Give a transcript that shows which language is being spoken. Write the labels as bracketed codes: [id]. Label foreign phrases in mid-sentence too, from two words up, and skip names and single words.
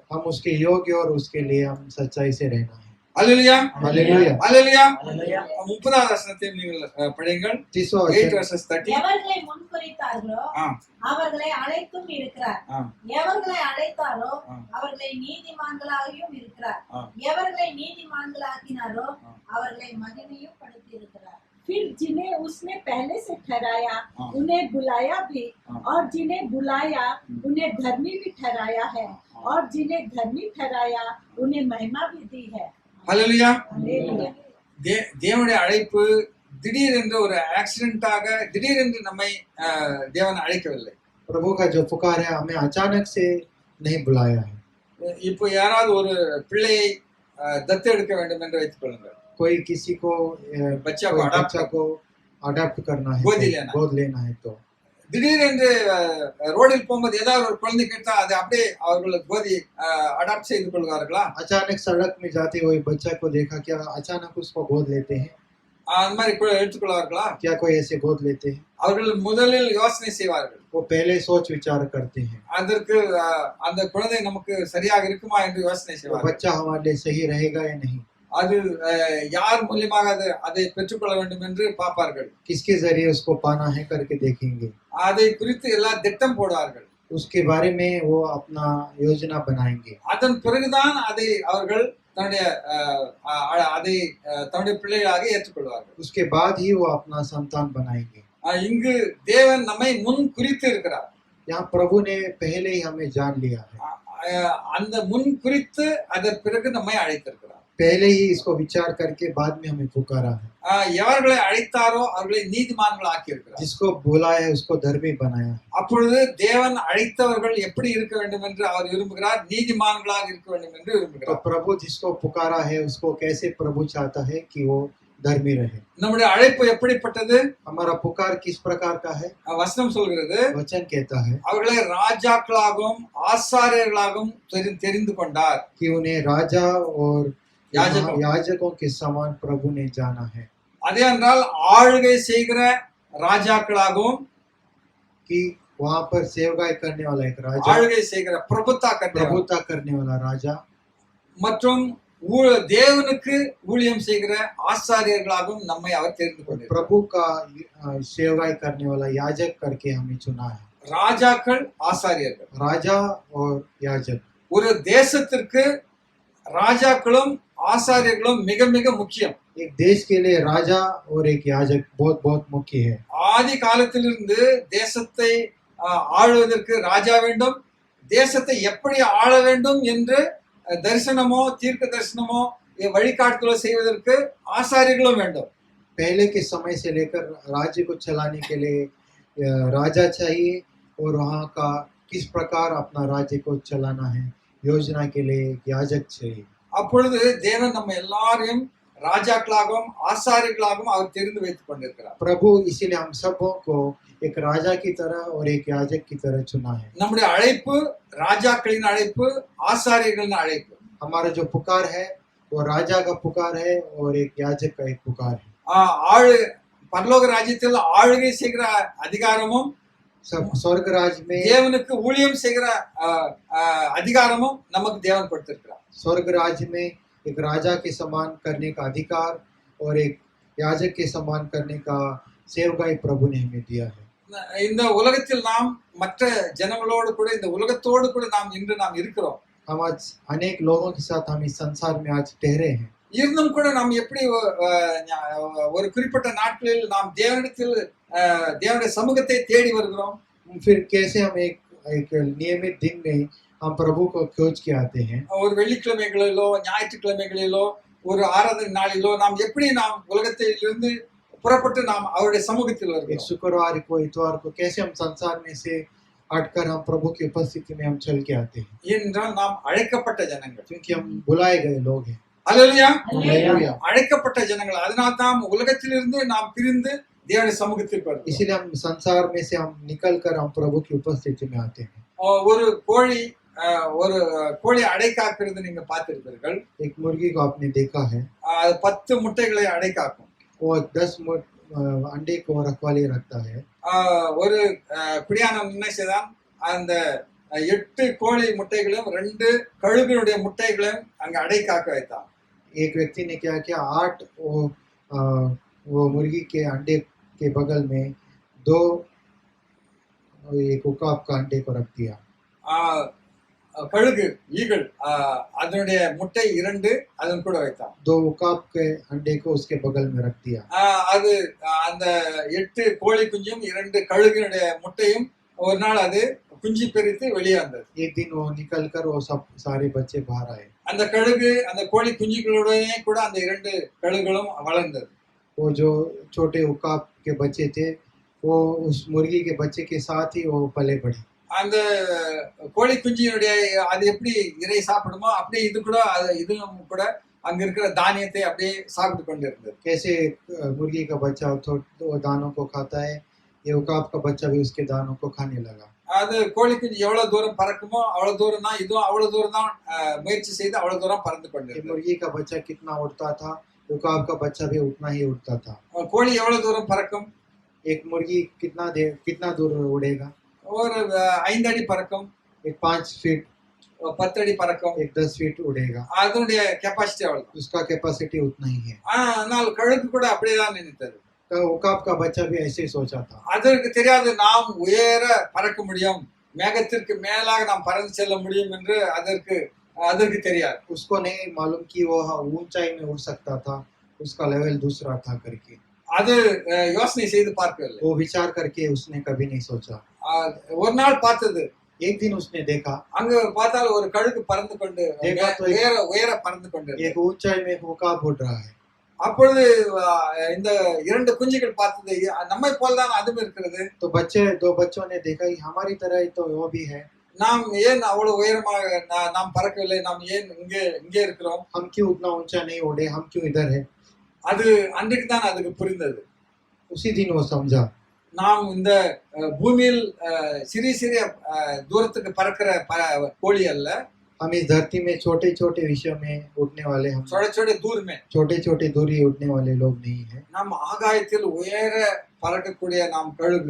[hi] हम उसके योग्य और उसके लिए हम सच्चाई से रहना है। [ta] அல்லேலூயா. [hi] हालेलुया। [ta] அல்லேலூயா. 30வது வசனத்தை நீங்கள் படியுங்கள். [hi] 30वां 8 वचन। [en] verses 30. [ta] எவர்களை முன்குறித்தார்களோ ஆ. அவர்களை அழைத்தும் இருக்கிறார். ஆ. எவர்களை அழைத்தாரோ ஆ. அவர்களை நீதிமான்களாகியும் இருக்கிறார். ஆ. எவர்களை நீதிமான்களாக்கினாரோ அவர்களை மகிமையும் படுத்தி இருக்கிறார். [hi] फिर जिन्हें उसने पहले से ठहराया हाँ। उन्हें बुलाया भी, हाँ। और जिन्हें बुलाया उन्हें धर्मी भी ठहराया है, और जिन्हें धर्मी ठहराया उन्हें महिमा भी दी है। [ta] அல்லேலூயா. [hi] हालेलुया। [ta] தேவனுடைய அழைப்பு திடீரென்று ஒரு ஆக்சிடென்ட்டாக திடீரென்று நம்மை தேவன் அழைக்கவில்லை. [hi] प्रभु का जो पुकार है हमें अचानक से नहीं बुलाया है। [ta] இப்போ யாராவது ஒரு பிள்ளையை தத்தெடுக்க வேண்டும் என்று வைத்துக் கொள்ளுங்கள். [hi] कोई किसी को बच्चा कोई को अडॉप्ट बच्चा को अडॉप्ट करना है, गोद लेना है तो [ta] திடீரென்று ரோடில் போகும்போது ஏதாவது ஒரு குழந்தை கேட்டா அதை அப்படியே அவர்கள் கோதி அடாப்ட் செய்து கொள்வார்களா? [hi] अचानक सड़क में जाते हुए बच्चा को देखा, क्या अचानक उसको गोद लेते हैं? [ta] அந்த மாதிரி எடுத்துக்கொள்வார்களா? [hi] क्या कोई ऐसे गोद लेते हैं? [ta] அவர்கள் முதலில் யோசனை செய்வார்கள். [hi] वो पहले सोच विचार करते हैं, [ta] அதற்கு அந்த குழந்தை நமக்கு சரியாக இருக்குமா என்று யோசனை [hi] वो [ta] செய்வார்கள். [hi] बच्चा हमारे लिए सही रहेगा या नहीं, [ta] அது யார் மூலியமாக அதை பெற்றுக்கொள்ள வேண்டும் என்று பார்ப்பார்கள். [hi] किसके जरिए उसको पाना है करके देखेंगे। [ta] அதை குறித்து எல்லா திட்டம் போடுவார்கள். [hi] उसके बारे में वो अपना योजना बनाएंगे। [ta] அதன் பிறகுதான் அதை அவர்கள் தன்னுடைய பிள்ளைகளாக ஏற்றுக்கொள்வார்கள். [hi] उसके बाद ही वो अपना संतान बनाएंगे। [ta] இங்கு தேவன் நம்மை முன் குறித்து இருக்கிறார். [hi] यहाँ प्रभु ने पहले ही हमें जान लिया है, [ta] அந்த முன் குறித்து அதன் பிறகு நம்மை அழைத்திருக்கிறார். [hi] पहले ही इसको विचार करके बाद में हमें पुकारा है। [ta] எவர்களை அழைத்தாரோ அவர்களை நீதிமான்கள் ஆக்கியிருக்கிறார். [hi] जिसको बुलाया है उसको धर्मी बनाया है। [ta] அப்பொழுது தேவன் அழைத்தவர்கள் எப்படி இருக்க வேண்டும் என்று அவர் விரும்புகிறார்? நீதிமான்களாக இருக்க வேண்டும் என்று [hi] तो [ta] விரும்புகிறார். [hi] प्रभु जिसको पुकारा है उसको कैसे प्रभु चाहता है कि वो धर्मी रहे। [ta] நம்முடைய அழைப்பு எப்படிப்பட்டது? [hi] हमारा पुकार किस प्रकार का है? [ta] வசனம் சொல்கிறது, [hi] वचन कहता है [ta] அவர்களை ராஜாக்களாகவும் ஆசாரியர்களாகவும் தெரிந்து கொண்டார். [hi] कि उन्हें राजा और [ta] யாஜகம். [hi] याजकों के समान प्रभु ने जाना है। [ta] அதே என்றால் ஆளுகை செய்கிற ராஜாக்களாகவும், [hi] कि वहाँ पर सेवकाई करने वाला एक राजा, [ta] ஆளுகை செய்கிற பிரபுத்தா [hi] प्रभुता करने वाला राजा, [ta] மற்றும் தேவனுக்கு ஊழியம் செய்கிற ஆசாரியர்களாகவும் நம்மை அவர் தெரிந்து கொண்டார். [hi] प्रभु का सेवकाई करने वाला याजक करके हमें चुना है। [ta] ராஜாக்கள் ஆசாரியர்கள். [hi] राजा और याजक। [ta] ஒரு தேசத்திற்கு ராஜாக்களும் ஆசாரியர்களும் மிக மிக முக்கியம். [hi] एक देश के लिए राजा और एक याजक बहुत बहुत मुख्य है। [ta] ஆதி காலத்திலிருந்து தேசத்தை ஆளுவதற்கு ராஜா வேண்டும். தேசத்தை எப்படி ஆள வேண்டும் என்று தரிசனமோ தீர்க்க தரிசனமோ வழிகாட்டுதலோ செய்வதற்கு ஆசாரியர்களும் வேண்டும். [hi] पहले के समय से लेकर राज्य को चलाने के लिए राजा चाहिए और वहाँ का किस प्रकार अपना राज्य को चलाना है योजना के लिए एक याजक चाहिए। [ta] அப்பொழுது தேவன் நம்ம எல்லாரையும் ராஜாக்களாகவும் ஆசாரியர்களாகவும் அவர் தெரிந்து வைத்துக் கொண்டிருக்கிறார். [hi] प्रभु इसीलिए हम सबों को एक राजा की तरह और एक याजक की तरह चुना है। [ta] நம்முடைய அழைப்பு ராஜாக்களின் அழைப்பு, ஆசாரியர்களின் அழைப்பு. [hi] हमारा जो पुकार है वो राजा का पुकार है और एक याजक का एक पुकार है। [ta] ஆளு பரலோக ராஜ்யத்தில் ஆளுகை செய்கிற அதிகாரமும் [hi] सब स्वर्ग राज में [ta] தேவனுக்கு ஊழியம் செய்கிற அதிகாரமும் நமக்கு தேவன் கொடுத்திருக்கிறார். [hi] स्वर्ग राज्य में एक राजा के समान करने का अधिकार और एक याजक के समान करने का सेवकाई प्रभु ने हमें दिया है। [ta] இந்த உலகத்தில் நாம் மற்ற ஜனங்களோடு கூட இந்த உலகத்தோடு கூட நாம் இன்று நாம் இருக்கிறோம். [hi] हम आज अनेक लोगों के साथ हम इस संसार में आज ठहरे हैं। [ta] இருந்தும் கூட நாம் எப்படி ஒரு குறிப்பிட்ட நாட்களில் நாம் தேவனிடத்தில் தேவனுடைய சமூகத்தை தேடி வருகிறோம். [hi] फिर कैसे हम एक नियमित दिन में हम प्रभु को खोज के आते हैं। [ta] ஒரு வெள்ளிக்கிழமைகளிலோ ஞாயிற்றுக்கிழமைகளிலோ ஒரு ஆராதனை நாளிலோ நாம் எப்படி நாம் உலகத்திலிருந்து புறப்பட்டு நாம் அவருடைய சமூகத்தில் [hi] एक [ta] வருகிறோம். [hi] शुक्रवार को इतवार को कैसे हम संसार में से हटकर हम प्रभु की उपस्थिति में हम चल के आते हैं, [ta] என்றால் நாம் அழைக்கப்பட்ட ஜனங்கள். [hi] क्योंकि हम बुलाए गए लोग हैं। [ta] அல்லேலூயா. [hi] हालेलुया। [ta] அழைக்கப்பட்ட ஜனங்கள். அதனால தான் உலகத்திலிருந்து நாம் பிரிந்து தேவனுடைய சமூகத்திற்கு வருகிறோம். [hi] इसीलिए हम संसार में से हम निकल कर हम प्रभु की उपस्थिति में आते हैं। [ta] ஒரு கோழி அடை காக்கிறது நீங்க பார்த்திருப்பீர்கள். [hi] एक मुर्गी को आपने देखा है, [ta] அது 10 முட்டைகளை அடை காக்கும். [hi] वो 10 अंडे को रखवाली रखता है। [ta] ஒரு குடியானவன் என்ன செய்தான், அந்த 8 கோழி முட்டைகளையும் 2 கழுகுடைய முட்டைகளையும் அங்க அடை காக்க வைத்தான். [hi] एक व्यक्ति ने क्या किया, 8 वो मुर्गी के अंडे के बगल में 2 एक उकाब का अंडे को रख दिया। [ta] கழுகு ஈகிள் அதனுடைய முட்டை 2 அதன் கூட வைத்தான். [hi] 2 उकाब के अंडे को उसके बगल में रख दिया। [ta] அது அந்த 8 கோழி குஞ்சும் 2 கழுகுடைய முட்டையும் ஒரு நாள் அது குஞ்சு பெரித்து வெளியே வந்தது. [hi] एक दिन वो निकल कर वो सब सारे बच्चे बाहर आए। [ta] அந்த கழுகு அந்த கோழி குஞ்சுகளுடனே கூட அந்த 2 கழுகுகளும் வளர்ந்தது. [hi] वो जो छोटे उकाब के बच्चे थे वो उस मुर्गी के बच्चे के साथ ही वो पले बढ़े। [ta] அந்த கோழி குஞ்சினுடைய அது எப்படி இறை சாப்பிடுமோ அப்படியே இதுவும் கூட அங்க இருக்கிற தானியத்தை அப்படியே சாப்பிட்டு கொண்டு இருந்தது. [hi] कैसे मुर्गी का बच्चा वो दानों को खाता है, ये उकाब का बच्चा भी उसके दानों को खाने लगा। [ta] அது கோழி குஞ்சு எவ்வளவு தூரம் பறக்குமோ அவ்வளவு தூரம் தான் இதுவும் அவ்வளவு தூரம் தான் முயற்சி செய்து அவ்வளவு தூரம் பறந்து கொண்டு இருந்தது. [hi] मुर्गी का बच्चा कितना उड़ता था, उकाब का बच्चा भी उतना ही उड़ता था। [ta] கோழி எவ்வளவு தூரம் பறக்கும்? [hi] एक मुर्गी कितना दूर उड़ेगा? [ta] ஒரு 5 அடி பறக்கும், [hi] एक 5 फीट, [ta] 10 அடி பறக்கும். [hi] एक 10 फीट उड़ेगा। [ta] அதனுடைய கெப்பாசிட்டி அவ்வளவு. [hi] उसका कैपेसिटी उतना ही है। [ta] ஆனால் கழுகு கூட அப்படியேதான் நினைத்தது. [hi] तो उकाब का बच्चा भी ऐसे ही सोचा था। [ta] அதற்கு தெரியாது நாம் உயர பறக்க முடியும், மேகத்திற்கு மேலாக நாம் பறந்து செல்ல முடியும் என்று அதற்கு தெரியாது. [hi] उसको नहीं मालूम कि वो ऊंचाई में उड़ सकता था, उसका लेवल दूसरा था करके। [ta] அது யோசனை செய்து பார்க்கவில்லை. [hi] वो विचार करके उसने कभी नहीं सोचा। [ta] ஒரு நாள் பார்த்தது, [hi] एक दिन उसने देखा, [ta] அங்க பார்த்தால் ஒரு கழுகு பறந்து கொண்டு உயர பறந்து கொண்டு [hi] एक ऊंचाई में उकाब उड़ रहा है। [ta] அப்பொழுது இந்த 2 குஞ்சுகள் பார்த்தது, நம்மை போல்தான் அதுவும் இருக்கிறது. [hi] तो 2 बच्चों ने देखा कि हमारी तरह ही तो वो भी है, [ta] நாம் ஏன் அவ்வளவு உயரமாக நாம் பறக்கவில்லை, நாம் ஏன் இங்கே இருக்கிறோம், [hi] हम क्यों उतना ऊंचा नहीं उड़े, हम क्यों इधर है। [ta] அது அன்றைக்கு தான் அதுக்கு புரிந்தது. [hi] उसी दिन वो समझा, [ta] நாம் இந்த பூமியில் சிறிய தூரத்துக்கு பறக்கிற கோழி அல்ல, [hi] हम इस धरती में छोटे छोटे विषयों में उड़ने वाले, हम छोटे दूर में छोटे छोटे दूरी उड़ने वाले लोग नहीं है। [ta] நாம் ஆகாயத்தில் உயர பறக்கக்கூடிய நாம் கழுகு.